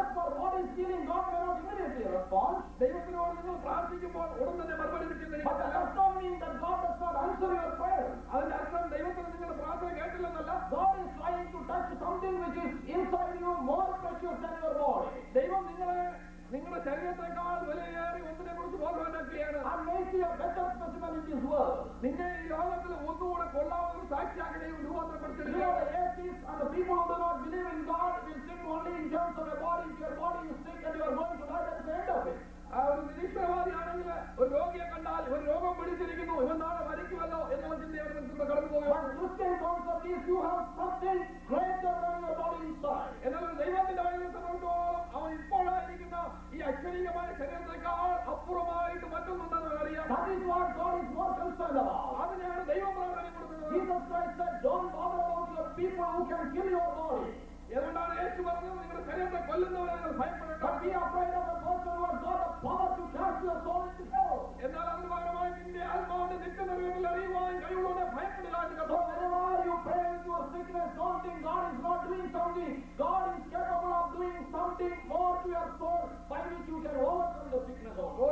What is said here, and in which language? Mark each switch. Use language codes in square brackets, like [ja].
[en] ask for what is healing, God cannot immediately respond. [ml] ദൈവത്തിനോട് നിങ്ങൾ പ്രാർത്ഥിക്കുമ്പോൾ ഉടൻ തന്നെ മറുപടി [en] But that [ml] കിട്ടുന്നില്ല. [en] does not mean that God does not answer your prayer. [ml] അതിന്റെ അർത്ഥം ദൈവത്തിന് നിങ്ങളുടെ പ്രാർത്ഥന കേട്ടില്ലെന്നല്ല. [en] God is trying to touch something which is inside you more precious than your body. [ml] ദൈവം നിങ്ങളുടെ ശരീരത്തെക്കാൾ വിലയേറി ഒന്നിനെ കുറിച്ച് ബോധവാനാക്കുകയാണ്. [en] And make you a better specimen in this world. [ml] നിന്നെ ഈ ലോകത്തിൽ ഒന്നുകൂടെ കൊള്ളാവുന്ന ഒരു സാക്ഷിയാക്കി ദൈവം [en] You know, [ml] രൂപാന്തരപ്പെടുത്തിയിരിക്കുകയാണ്. [en] the atheists and the people who do not believe in God will think only in terms of a body. If your body is sick and you are going to die, that is the end of it. [ml] ആ ഒരു നിരീശ്വരവാദിയാണെങ്കിൽ ഒരു രോഗിയെ കണ്ടാൽ ഇവൻ രോഗം പിടിച്ചിരിക്കുന്നു, ഇവൻ നാളെ മരിക്കുമല്ലോ എന്നുള്ള ചിന്തയാണ് മനസ്സിൽ കടന്നു [en] But [ml] പോകുന്നത്. [en] Christian concept is you have something greater than your body inside. [ml] എന്നാൽ ഒരു ദൈവത്തിന്റെ വഴിയെ സംബന്ധിച്ചോളം അവൻ ഇപ്പോഴായിരിക്കുന്ന ഈ അക്ഷരീയമായ ശരീരത്തെക്കാൾ അപ്പുറമായിട്ട് മറ്റൊന്നുണ്ടെന്ന് അറിയാം. [en] That is what God is more concerned about. [ml] അതിനെയാണ് ദൈവം പ്രാധാന്യം കൊടുക്കുന്നത്. [en] Jesus Christ said, don't bother about your people who can kill your body. [ml] അതുകൊണ്ടാണ് യേശു പറഞ്ഞത്, നിങ്ങളുടെ ശരീരത്തെ കൊല്ലുന്നവരെ നിങ്ങൾ ഭയപ്പെടേണ്ട. [en] But be afraid of the person who has got the power to cast your soul into hell. [ml] എന്നാൽ അതിന് പകരമായി നിന്റെ ആത്മാവിന്റെ നിത്യനിർവ്വഹത്തിൽ അറിയുവാൻ കഴിവുള്ളവരെ ഭയപ്പെടുക എന്ന് [en] So [ml] കണ്ടു. [en] whenever you pray with your sickness, don't think God is not doing something. God is capable of doing something more to your soul by which you can overcome the sickness also.